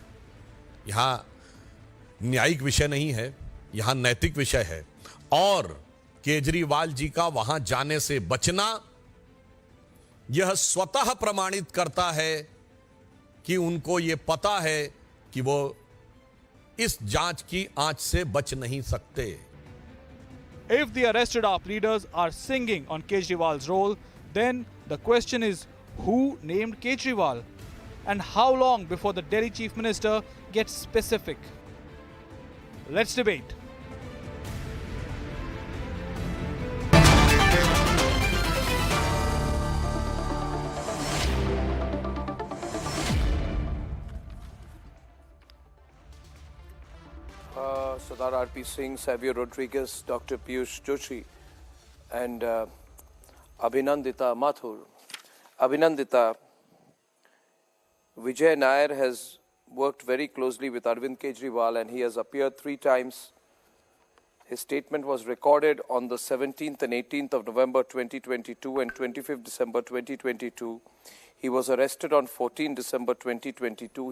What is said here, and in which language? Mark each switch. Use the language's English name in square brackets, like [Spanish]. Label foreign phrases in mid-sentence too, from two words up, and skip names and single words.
[Hindi] यहाँ न्यायिक विषय नहीं है, यहाँ नैतिक विषय है। और केजरीवाल जी का वहां जाने से बचना यह स्वतः प्रमाणित करता है कि उनको ये पता है कि वो इस जांच की आंच से बच नहीं सकते। [English] If the arrested AAP leaders are singing on Kejriwal's role, then the question is who named Kejriwal and how long before the Delhi Chief Minister gets specific. Let's debate. Sardar R.P. Singh, Savio Rodriguez, Dr. Piyush Joshi, and Abhinandita Mathur. Abhinandita, Vijay Nair has worked very closely with Arvind Kejriwal and he has appeared 3 times. His statement was recorded on the 17th and 18th of November 2022 and 25th December 2022. He was arrested on 14 December 2022.